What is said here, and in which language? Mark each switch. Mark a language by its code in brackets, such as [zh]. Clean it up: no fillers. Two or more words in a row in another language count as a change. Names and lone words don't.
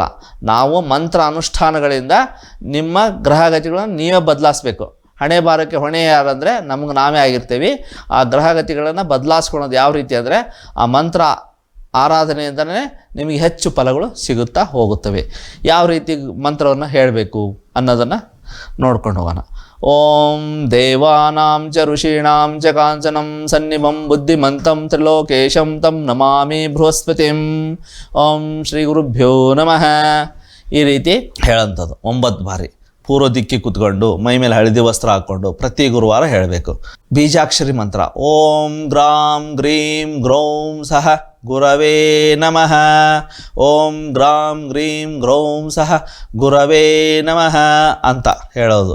[kn] ನಾವು ಮಂತ್ರ ಅನುಷ್ಠಾನಗಳಿಂದ ನಿಮ್ಮ ಗ್ರಹಗತಿಗಳನ್ನು ನೀವೇ ಬದಲಾಯಿಸ್ಬೇಕು. ಹಣೆ ಬಾರಕ್ಕೆ ಹೊಣೆ ಯಾರಂದರೆ ನಮಗೆ ನಾವೇ ಆಗಿರ್ತೀವಿ. ಆ ಗ್ರಹಗತಿಗಳನ್ನು ಬದಲಾಯಿಸ್ಕೊಳೋದು ಯಾವ ರೀತಿ ಅಂದರೆ ಆ ಮಂತ್ರ ಆರಾಧನೆಯಿಂದಲೇ ನಿಮಗೆ ಹೆಚ್ಚು ಫಲಗಳು ಸಿಗುತ್ತಾ ಹೋಗುತ್ತವೆ. ಯಾವ ರೀತಿ ಮಂತ್ರವನ್ನು ಹೇಳಬೇಕು ಅನ್ನೋದನ್ನು ನೋಡ್ಕೊಂಡು ಹೋಗೋಣ. [sa] ಓಂ ದೇವಾನಾಂ ಚ ಋಷೀಣಾಂ ಚ ಕಾಂಚನಂ ಸನ್ನಿಭಂ ಬುದ್ಧಿಮಂತಂ ತ್ರಿಲೋಕೇಶಂ ತಂ ನಮಾಮಿ ಬೃಹಸ್ಪತಿಂ. ಓಂ ಶ್ರೀ ಗುರುಭ್ಯೋ ನಮಃ. [kn] ಈ ರೀತಿ ಹೇಳೋಂಥದ್ದು 9 ಬಾರಿ ಪೂರ್ವ ದಿಕ್ಕಿ ಕೂತ್ಕೊಂಡು ಮೈ ಮೇಲೆ ಹಳದಿ ವಸ್ತ್ರ ಹಾಕ್ಕೊಂಡು ಪ್ರತಿ ಗುರುವಾರ ಹೇಳಬೇಕು. [sa] ಬೀಜಾಕ್ಷರಿ ಮಂತ್ರ ಓಂ ಗ್ರಾಂ ಗ್ರೀಂ ಗ್ರೌಂ ಸಹ ಗುರವೇ ನಮಃ. ಓಂ ಗ್ರಾಂ ಗ್ರೀಂ ಗ್ರೌಂ ಸಹ ಗುರವೇ ನಮಃ [kn] ಅಂತ ಹೇಳೋದು.